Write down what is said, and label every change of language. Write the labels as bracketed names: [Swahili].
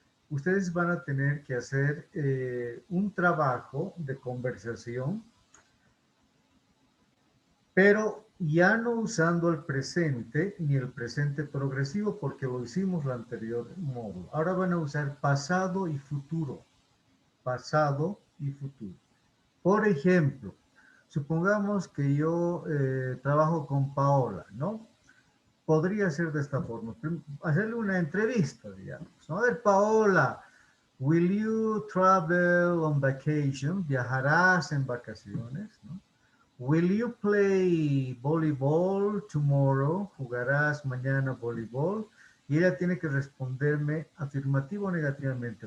[Spanish] Ustedes van a tener que hacer un trabajo de conversación, pero ya no usando el presente ni el presente progresivo porque lo hicimos la anterior módulo. Ahora van a usar pasado y futuro. Pasado y futuro. Por ejemplo, supongamos que yo trabajo con Paola, ¿no? Podría ser de esta forma, hacerle una entrevista, digamos. A ver, [English] Paola, will you travel on vacation? [Spanish] ¿Viajarás en vacaciones? ¿No? [English] Will you play volleyball tomorrow? [Spanish] ¿Jugarás mañana voleibol? Y ella tiene que responderme afirmativo o negativamente.